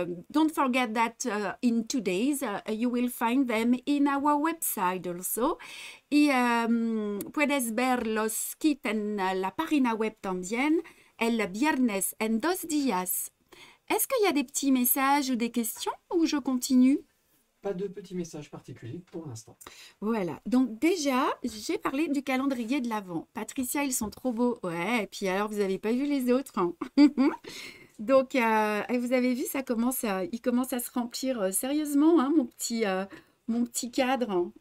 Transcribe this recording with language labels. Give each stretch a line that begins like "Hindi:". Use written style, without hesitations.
English: Don't forget that in 2 days, you will find them in our website also.
Spanish: Y puedes ver los kits en la página web también el viernes en 2 días.
French: Est-ce qu'il y a des petits messages ou des questions ou je continue? Pas de petits messages particuliers pour l'instant. Voilà, donc déjà, j'ai parlé du calendrier de l'Avent. Patricia, ils sont trop beaux. Ouais, et puis alors, vous n'avez pas vu les autres, hein. Donc, vous avez vu, il commence à se remplir sérieusement, hein, mon petit cadre, hein.